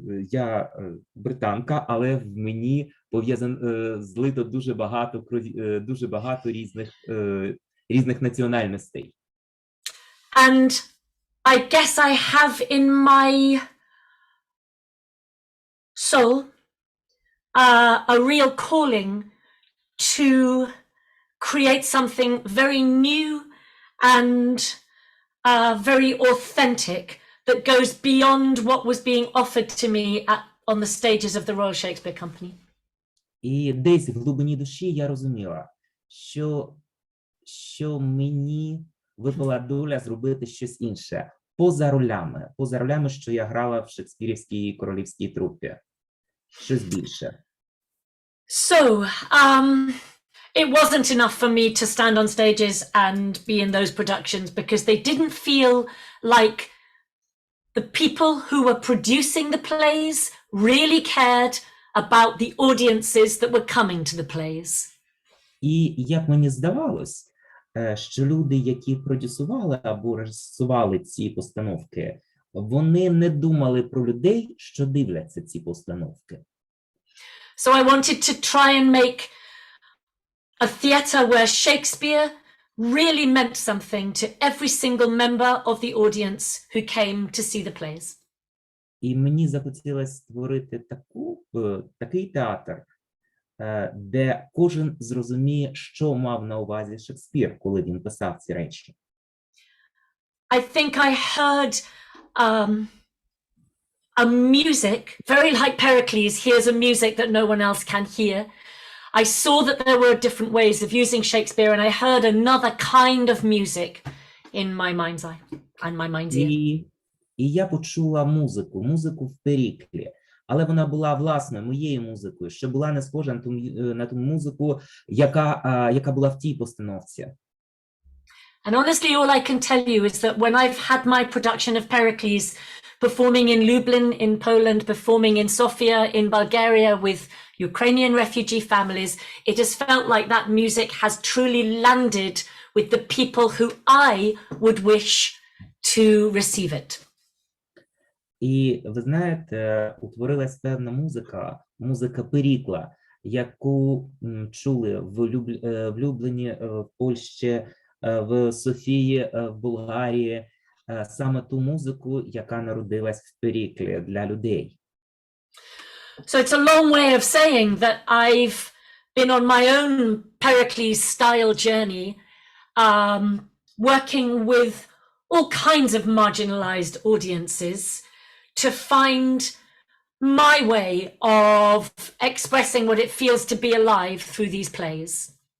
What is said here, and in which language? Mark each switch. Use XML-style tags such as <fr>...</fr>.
<uk>Я британка, але в мені злито дуже багато різних національностей.</uk> <en>And I guess I have in my soul a real calling to create something very new and very authentic that goes beyond what was being offered to me on the stages of the Royal Shakespeare Company.</en> <uk>І десь в глибині душі я розуміла, що мені випала доля зробити щось інше, поза ролями, що я грала в Шекспірівській королівській трупі. Щось більше.</uk> <en>So, it wasn't enough for me to stand on stages and be in those productions because they didn't feel like the people who were producing the plays really cared about the audiences that were coming to the plays.</en> <uk>І як мені здавалось, що люди, які продюсували або режисували ці постановки, вони не думали про людей, що дивляться ці постановки.</uk> <en>So I wanted to try and make a theatre where Shakespeare really meant something to every single member of the audience who came to see the plays.</en> <uk>І мені захотілося створити такий театр, де кожен зрозуміє, що мав на увазі Шекспір, коли він писав ці речі.</uk> <en>I think I heard a music, very like Pericles hears a music that no one else can hear. I saw that there were different ways of using Shakespeare, and I heard another kind of music in my mind's eye and my mind's ear.</en> <uk>І я почула музику в Періклі, але вона була власною моєю музикою, що була не схожа на ту музику, яка була в тій постановці.</uk> <en>And honestly, all I can tell you is that when I've had my production of Pericles, performing in Lublin in Poland, performing in Sofia in Bulgaria with Ukrainian refugee families, it has felt like that music has truly landed with the people who I would wish to receive it.</en> <uk>І ви знаєте, утворилась певна музика Перікла, яку чули влюблені в Польщі, в Софії, в Болгарії, саме ту музику, яка народилась в Періклі для людей.</uk> <en>So it's a long way of saying that I've been on my own Pericles style journey, working with all kinds of marginalized audiences to find my way of expressing what it feels to be alive through these plays.</en>